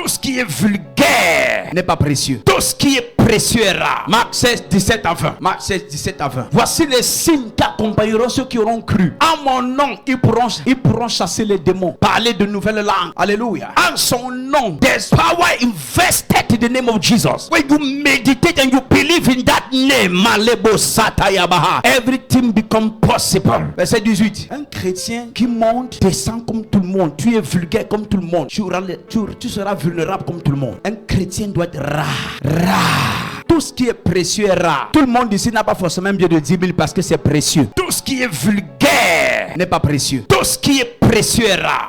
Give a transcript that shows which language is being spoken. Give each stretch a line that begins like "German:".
French: ce qui est vulgaire n'est pas précieux. Tout ce qui est précieux est rare. Marc 16, 17 à 20. Marc 16, 17 à 20. Voici les signes qui accompagneront ceux qui auront cru. En mon nom, ils pourront chasser les démons, parler de nouvelles langues.
English: Alléluia.
French: En son nom,
English: there's power invested in the name of Jesus. When you meditate and you believe in that name, Malebo Satayabaha, everything becomes possible.
French: Verset 18. Un chrétien qui monte, descend comme tout le monde. Tu es vulgaire comme tout le monde. Tu seras vulnérable comme tout le monde. Un chrétien doit être rare. Tout ce qui est précieux est rare. Tout le monde ici n'a pas forcément bien de 10 000 parce que c'est précieux. Tout ce qui est vulgaire n'est pas précieux. Tout ce qui est précieux est rare.